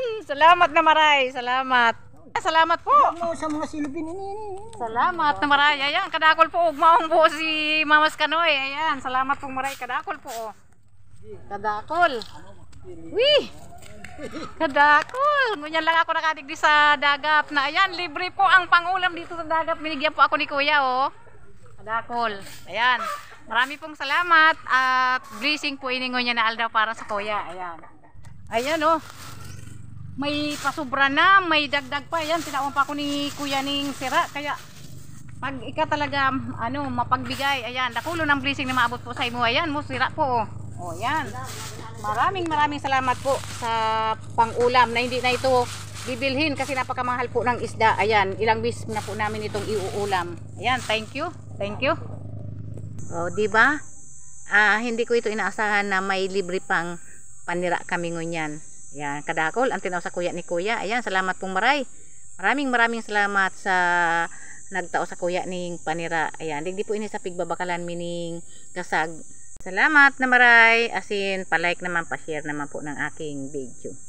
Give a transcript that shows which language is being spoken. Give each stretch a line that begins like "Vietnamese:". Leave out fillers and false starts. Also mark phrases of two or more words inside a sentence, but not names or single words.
Bikol: Salamat na maray. Salamat. Salamat po. Sa mga silubin ini. Salamat na maray. Ayan, kadakol po. Ugmaong po si Mamas Kanoy. Ayan, salamat po maray. Kadakol po. Oh. Kadakol. Wih! Kadakol. Ngunyan lang ako nakadigdi sa dagat na ayan,
Filipino: libre po ang pangulam dito sa dagat. Binigyan po ako ni kuya, oh.
Bikol: Kadakol. Ayan.
Filipino: Marami pong salamat at blessing po
Bikol: iningon niya na aldaw
Filipino: para sa kuya. Ayan. Ayan, oh. May pasubra na, may dagdag pa.
Bikol: Ayan, tinawang pa ako ni kuya ning sira.
Filipino: Kaya pag talaga mapagbigay,
Bikol: ayan, dakulo ng blessing na maabot po sa imo. Ayan, mo sira po, oh. Oh, yan.
Filipino: Maraming salamat po sa pang-ulam na hindi na ito bibilhin kasi napakamahal po ng isda. Ayan, ilang bis na po namin itong iuulam. Ayan,
English: thank you. Thank you.
Filipino: Oh, di ba? Hindi ko ito inaasahan na may libre pang panira kami ngunyan.
Bikol: Ayan, kadakol ang tinaw sa kuya ni kuya. Ayan, salamat pong maray.
Filipino: Maraming salamat
Bikol: sa nagtao sa kuya ning panira. Ayan, digdi po ini sa pigbabakalan mining kasag. Salamat na maray, asin
Filipino: pa-like naman, pa-share naman po ng aking video.